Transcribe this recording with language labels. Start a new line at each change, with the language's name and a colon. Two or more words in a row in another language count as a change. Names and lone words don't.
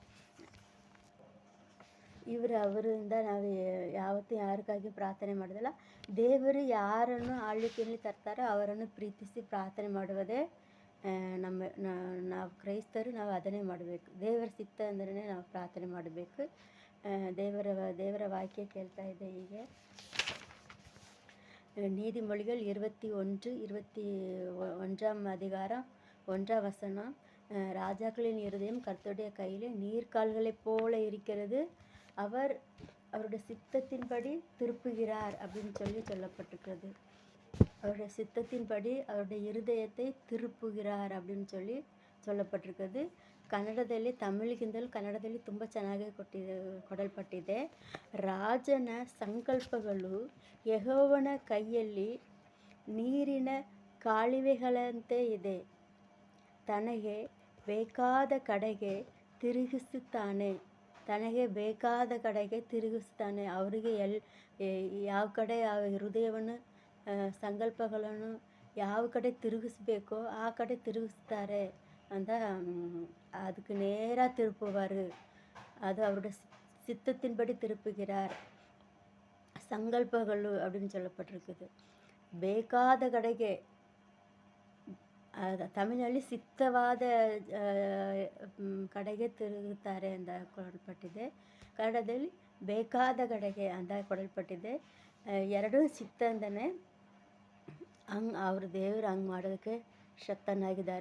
Kannada: ಅವರಿಂದ ನಾವು ಯಾವತ್ತೂ ಯಾರಿಗಾಗಿ ಪ್ರಾರ್ಥನೆ ಮಾಡೋದಿಲ್ಲ. ದೇವರು ಯಾರನ್ನು ಆಳ್ವಿಕೆಯಲ್ಲಿ ತರ್ತಾರೋ ಅವರನ್ನು ಪ್ರೀತಿಸಿ ಪ್ರಾರ್ಥನೆ ಮಾಡುವುದೇ ನಾವು ಕ್ರೈಸ್ತರು. ನಾವು ಅದನ್ನೇ ಮಾಡಬೇಕು. ದೇವರ ಚಿತ್ತ ಅಂದ್ರೆ ನಾವು ಪ್ರಾರ್ಥನೆ ಮಾಡಬೇಕು. ದೇವರ ವಾಕ್ಯ ಕೇಳ್ತಾ ಇದೆ ಹೀಗೆ.
Tamil: நீதிமொழிகள் 21 அதிகாரம் 1 ராஜாக்களின் இருதயம் கர்த்தருடைய கையிலே நீர்க்கால்களைப் போல இருக்கிறது, அவருடைய சித்தத்தின்படி திருப்புகிறார் அப்படின்னு சொல்லப்பட்டிருக்கிறது. அவருடைய சித்தத்தின்படி அவருடைய இருதயத்தை திருப்புகிறார் அப்படின்னு சொல்லப்பட்டிருக்கிறது.
Kannada: ತಮಿಳಿಗಿಂತಲೂ ಕನ್ನಡದಲ್ಲಿ ತುಂಬ ಚೆನ್ನಾಗಿ ಕೊಡಲ್ಪಟ್ಟಿದೆ. ರಾಜನ ಸಂಕಲ್ಪಗಳು ಯೆಹೋವನ ಕೈಯಲ್ಲಿ ನೀರಿನ ಕಾಲುವೆಗಳಂತೆ ಇದೆ. ತನಗೆ ಬೇಕಾದ ಕಡೆಗೆ ತಿರುಗಿಸುತ್ತಾನೆ. ಅವರಿಗೆ ಯಾವ ಕಡೆ ಹೃದಯವನ್ನು, ಸಂಕಲ್ಪಗಳನ್ನು ಯಾವ ಕಡೆ ತಿರುಗಿಸ್ಬೇಕೋ ಆ ಕಡೆ ತಿರುಗಿಸ್ತಾರೆ ಅಂತ.
Tamil: அதுக்கு நேராக திருப்புவார். அது அவருடைய சித்தத்தின்படி திருப்புகிறார். ಸಂಕಲ್ಪಗಳು அப்படின்னு சொல்லப்பட்டிருக்குது.
Kannada: ಬೇಕಾದ ಕಡೆಗೆ, ತಮಿಳಿನಲ್ಲಿ ಸಿದ್ಧವಾದ ಕಡೆಗೆ ತಿರುಗುತ್ತಾರೆ ಅಂತ ಕೊಡಲ್ಪಟ್ಟಿದೆ. ಕನ್ನಡದಲ್ಲಿ ಬೇಕಾದ ಕಡೆಗೆ ಅಂತ ಕೊಡಲ್ಪಟ್ಟಿದೆ. ಎರಡೂ ಸಿದ್ಧ ಅಂತಲೇ. ದೇವರು ಹಂಗೆ ಮಾಡೋದಕ್ಕೆ ಶಕ್ತನಾಗಿದ್ದಾರೆ.